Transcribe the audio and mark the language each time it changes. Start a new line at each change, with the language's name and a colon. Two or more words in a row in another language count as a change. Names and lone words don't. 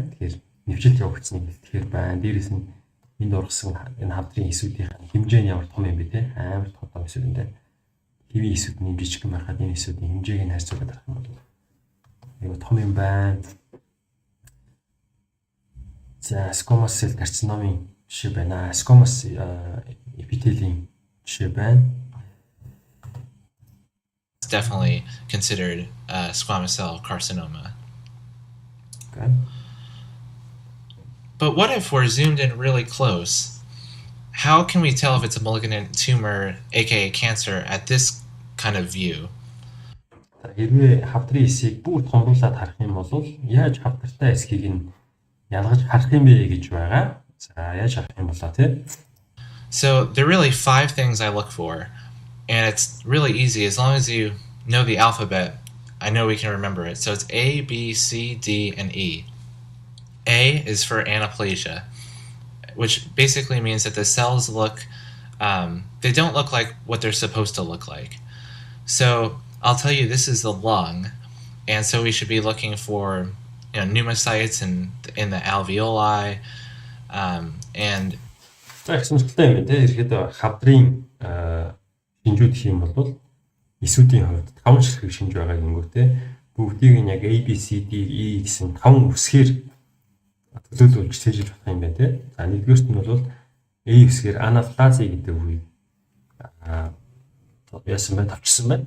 Mongolian: Тэгэхээр нэвчилт явагдсныг бэлтгэхээр байна. Дээрээс нь энд ургасан энэ хавдрын эсүүдийн хэмжээ нь ямар том юм бэ те. Амар том эсүүдтэй. Хэвийн эсүүд нь жижиг юм байхад энэ эсүүдийн хэмжээг нь харьцуулаад харах юм бол айгу том юм байна. За
English: squamous cell carcinoma
Mongolian: жишээ байна.
English: Squamous epithelium
Mongolian: жишээ байна.
English: It's definitely considered squamous cell carcinoma. Okay. But what if we're zoomed in really close? How can we tell if it's a malignant tumor, aka cancer, at this kind of view?
Mongolian: Хэрвээ хавдрын эсийг бүр томруулаад харах юм бол яаж хавдартай эсхийг нь ялгаж харах юм бэ гэж байгаа. За яаж харах юм болоо тий?
English: So there are really 5 things I look for, and it's really easy as long as you know the alphabet. I know we can remember it. So it's A, B, C, D, and E. A is for anaplasia, which basically means that the cells look, they don't look like what they're supposed to look like. So I'll tell you, this is the lung, and so we should be looking for pneumocytes in the alveoli, and
Mongolian: За их сонирхолтой юм байна. Ихэд хавдрын шинжүүд гэх юм бол эсүүдийн хувьд 5 ширхэг шинж байгаа гингүү те. Бүгдийг нь яг A, B, C, D, E гэсэн 5 үсгээр төлөөлүүлж цэжиж болох юм байна те. За нэгдүгээрт нь бол A үсгээр анаплази гэдэг үгийг яасан байна, тавчсан байна.